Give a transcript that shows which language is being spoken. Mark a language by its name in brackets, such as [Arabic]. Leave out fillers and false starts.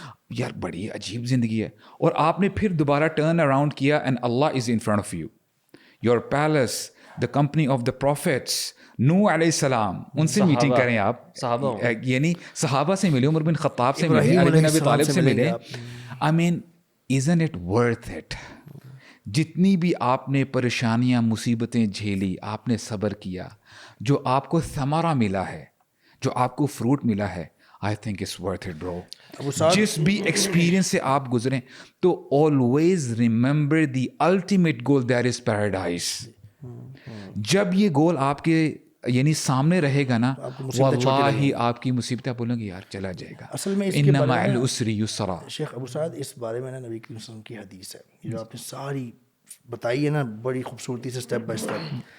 [Urdu] یار بڑی عجیب زندگی ہے. اور آپ نے پھر دوبارہ ٹرن اراؤنڈ کیا, [English] and Allah is in front of you, [Urdu] your palace, the company of the prophets, نوح علیہ السلام, ان سے میٹنگ کریں آپ, یعنی صحابہ سے ملے, عمر بن خطاب سے ملے, علی بن ابی طالب سے ملے. [English] I mean isn't it worth it? [Urdu] جتنی بھی آپ نے پریشانیاں مصیبتیں جھیلی, آپ نے صبر کیا, جو آپ کو ثمرہ ملا ہے, جو آپ کو فروٹ ملا ہے, [English] I think it's worth it, bro. [Urdu] جس بھی ایکسپیرینس سے آپ گزریں, تو [English] always remember the ultimate goal, that is paradise. [Urdu] جب یہ گول آپ کے یعنی سامنے رہے گا نا, واللہ آپ کی مصیبتیں بولیں گے یار چلا جائے گا. اصل میں [Arabic] ان مع العسر یسرا. [Urdu] شیخ ابو سعد, اس بارے میں نا نبی کریم صلی اللہ علیہ وسلم کی حدیث ہے, جو آپ نے ساری بتائی ہے نا بڑی خوبصورتی سے اسٹیپ بائی اسٹیپ.